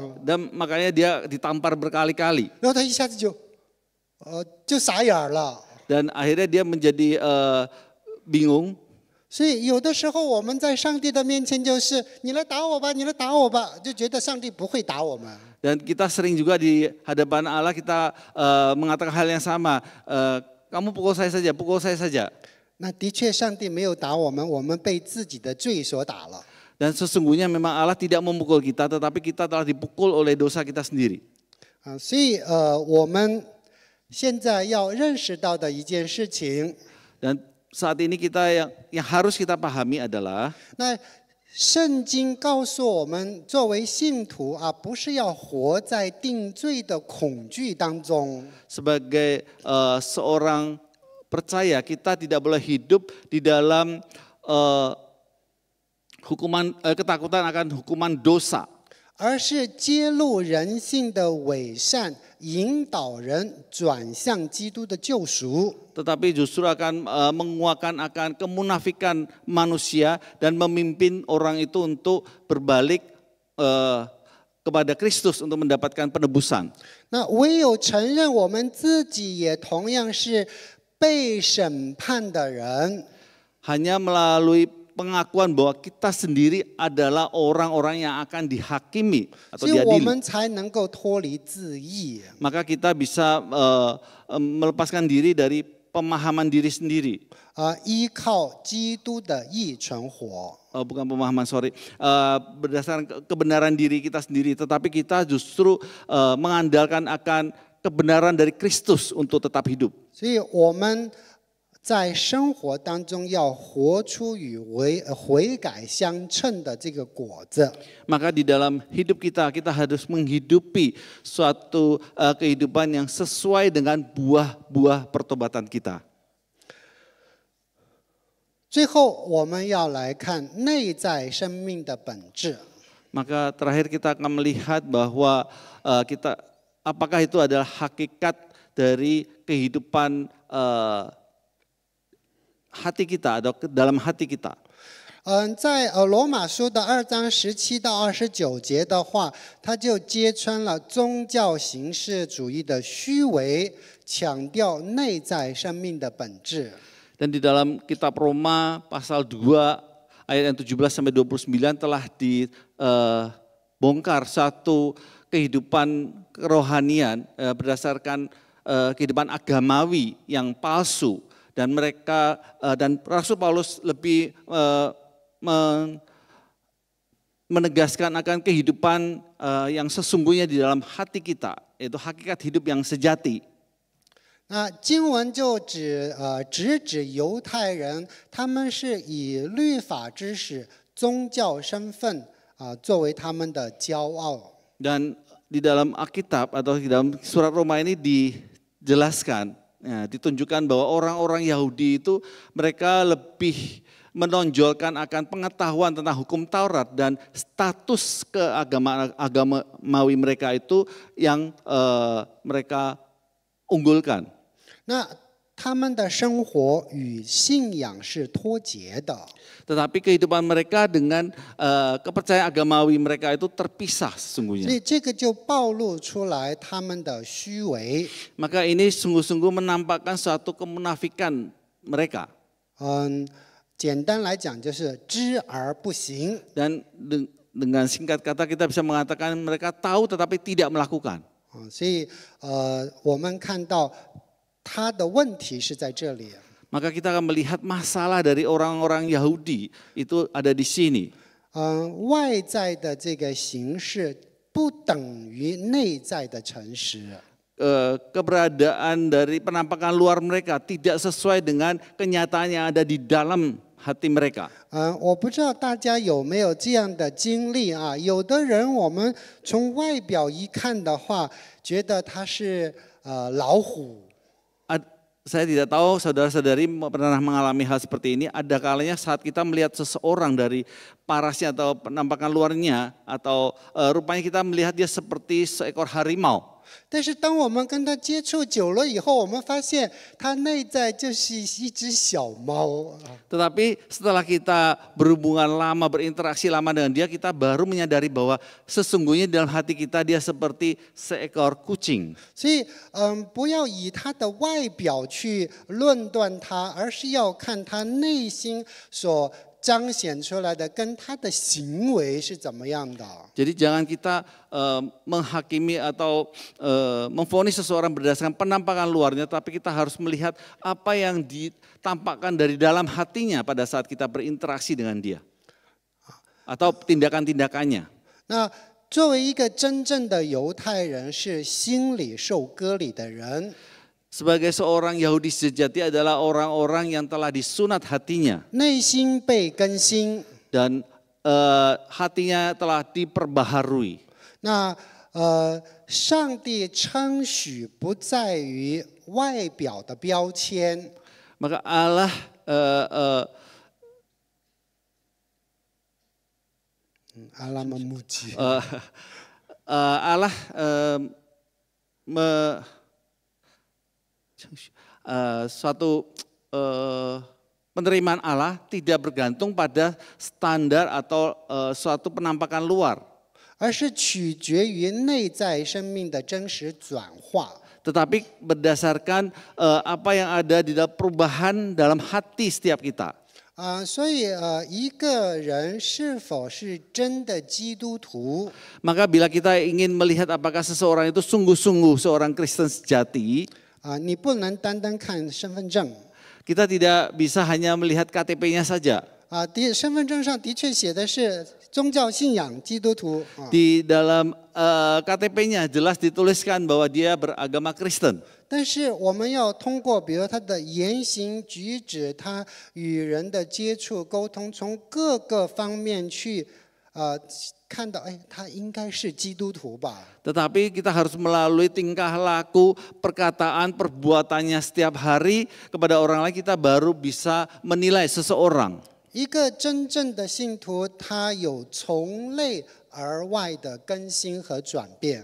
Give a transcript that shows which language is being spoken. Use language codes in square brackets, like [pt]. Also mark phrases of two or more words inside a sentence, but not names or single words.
[id] Dan makanya dia ditampar berkali-kali. [zh] 然后他一下子就傻眼了。 [id] Dan akhirnya dia menjadi bingung. [zh] 所以有的时候我们在上帝的面前就是你来打我吧，你来打我吧，就觉得上帝不会打我们。 [id] Dan kita sering juga di hadapan Allah kita mengatakan hal yang sama. Kamu pukul saya saja, pukul saya saja. [zh] 那的确，上帝没有打我们，我们被自己的罪所打了。 [id] Dan sesungguhnya memang Allah tidak memukul kita, tetapi kita telah dipukul oleh dosa kita sendiri. [zh] 所以我们现在要认识到的一件事情， [id] Dan saat ini kita yang harus kita pahami adalah [zh] 那圣经告诉我们，作为信徒不是要活在定罪的恐惧当中。 [id] sebagai seorang percaya kita tidak boleh hidup di dalam ketakutan akan hukuman dosa. [zh] 而是揭露人性的伪善，引导人转向基督的救赎。 [id] tetapi justru akan menguatkan akan kemunafikan manusia dan memimpin orang itu untuk berbalik kepada Kristus untuk mendapatkan penebusan. [zh] 那唯有承认我们自己也同样是被审判的人， [id] Hanya melalui pengakuan bahwa kita sendiri adalah orang-orang yang akan dihakimi atau [zh] 所以我 [id] diadili, [zh] 们才能够脱离自义。 [id] maka kita bisa melepaskan diri dari pemahaman diri sendiri. [zh] 依靠基督的义存活。 [id] Bukan pemahaman, sorry. Berdasarkan kebenaran diri kita sendiri, tetapi kita justru mengandalkan akan kebenaran dari Kristus untuk tetap hidup. [zh] 所以我们在生活当中要活出与悔改相称的这个果子。 [id] Maka di dalam hidup kita, kita harus menghidupi suatu kehidupan yang sesuai dengan buah-buah pertobatan kita. [zh] 最后，我们要来看内在生命的本质。 [id] Maka terakhir kita akan melihat bahwa apakah itu adalah hakikat dari kehidupan hati kita atau dalam hati kita. [zh] 在罗马书的2章17到29节的话，他就揭穿了宗教形式主义的虚伪，强调内在生命的本质。 [id] Dan di dalam kitab Roma pasal 2 ayat yang 17 sampai 29 telah dibongkar satu kehidupan kerohanian berdasarkan kehidupan agamawi yang palsu, dan mereka dan Rasul Paulus lebih menegaskan akan kehidupan yang sesungguhnya di dalam hati kita, yaitu hakikat hidup yang sejati. [zh] 那经文就指犹太人，他们是以律法知识、宗教身份作为他们的骄傲。 [id] Dan di dalam Alkitab atau di dalam surat Roma ini dijelaskan, ditunjukkan bahwa orang-orang Yahudi itu mereka lebih menonjolkan akan pengetahuan tentang hukum Taurat dan status keagamawi mereka itu yang mereka unggulkan. [zh] 那他们的生活与信仰是脱节的。 [id] Tetapi kehidupan mereka dengan kepercayaan agamawi mereka itu terpisah [zh] 所 [id] sesungguhnya. [zh] 以这个就暴露出来他们的虚伪。 [id] Maka ini sungguh-sungguh menampakkan suatu kemunafikan mereka. [zh] 简单来讲就是知而不行。 [id] Dan dengan singkat kata kita bisa mengatakan mereka tahu tetapi tidak melakukan. [zh] 所以我们看到他的问题是在这里。 [id] Maka kita akan melihat masalah dari orang-orang Yahudi itu ada di sini. [zh] 外在的这个形式不等于内在的诚实。 [id] Keberadaan dari penampakan luar mereka tidak sesuai dengan kenyataan yang ada di dalam hati mereka. [zh] 我不知道大家有没有这样的经历啊？有的人我们从外表一看的话，觉得他是老虎。 [id] Saya tidak tahu saudara-saudari pernah mengalami hal seperti ini. Ada kalanya saat kita melihat seseorang dari parasnya atau penampakan luarnya atau rupanya kita melihat dia seperti seekor harimau. [zh] 但是当我们跟他接触久了以后，我们发现他内在就是一只小猫。 [id] Tetapi setelah kita berhubungan lama, berinteraksi lama dengan dia, kita baru menyadari bahwa sesungguhnya dalam hati kita dia seperti seekor kucing. [zh] 所以，不要以他的外表去论断他，而是要看他内心所彰显出来的跟他的行为是怎么样的。 [id] Jadi jangan kita menghakimi atau memvonis seseorang berdasarkan penampakan luarnya, tapi kita harus melihat apa yang ditampakkan dari dalam hatinya pada saat kita berinteraksi dengan dia. Atau tindakan-tindakannya. [zh] 那作为一个真正的犹太人，是心里受割礼的人。 [id] Sebagai seorang Yahudi sejati adalah orang-orang yang telah disunat hatinya. [zh] 内心被更新。 [id] Dan hatinya telah diperbaharui. [zh] 那上帝称许不在于外表的标签， [id] Maka Allah Allah memuji. Allah suatu penerimaan Allah tidak bergantung pada standar atau suatu penampakan luar. [zh] 而是取决于内在生命的真实转化。 [id] Tetapi berdasarkan apa yang ada di dalam perubahan dalam hati setiap kita. [zh] 所以一个人是否是真的基督徒， [id] Maka bila kita ingin melihat apakah seseorang itu sungguh-sungguh seorang Kristen sejati, [zh] 你不能单单看身份证。 [id] kita tidak bisa hanya melihat KTP-nya saja. [zh] 身份证上的确写的是宗教信仰基督徒。 [id] Di dalam KTP-nya jelas dituliskan bahwa dia beragama Kristen. [zh] 但是我们要通过，比如他的言行举止，他与人的接触沟通，从各个方面去看到，哎，他应该是基督徒吧。 [id] Tetapi kita harus melalui tingkah laku, perkataan, perbuatannya setiap hari kepada orang lain, kita baru bisa menilai seseorang. [zh] 一个真正的信徒，他有从内而外的更新和转变。